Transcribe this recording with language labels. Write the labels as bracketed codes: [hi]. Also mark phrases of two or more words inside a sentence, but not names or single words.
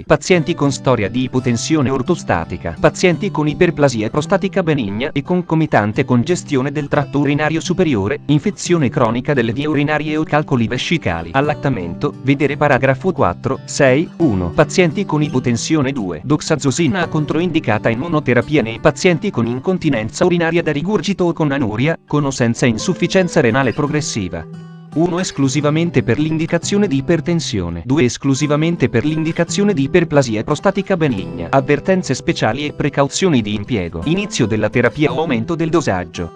[it] Pazienti con storia di ipotensione ortostatica. Pazienti con iperplasia prostatica benigna e concomitante congestione del tratto urinario superiore, infezione cronica delle vie urinarie o calcoli vescicali. Allattamento, vedere paragrafo 4.6.1. Pazienti con ipotensione 2. Doxazosina controindicata in monoterapia nei pazienti con incontinenza urinaria da rigurgito o con anuria, con con o senza insufficienza renale progressiva. 1 esclusivamente per l'indicazione di ipertensione, 2 esclusivamente per l'indicazione di iperplasia prostatica benigna, avvertenze speciali e precauzioni di impiego, inizio della terapia o aumento del dosaggio.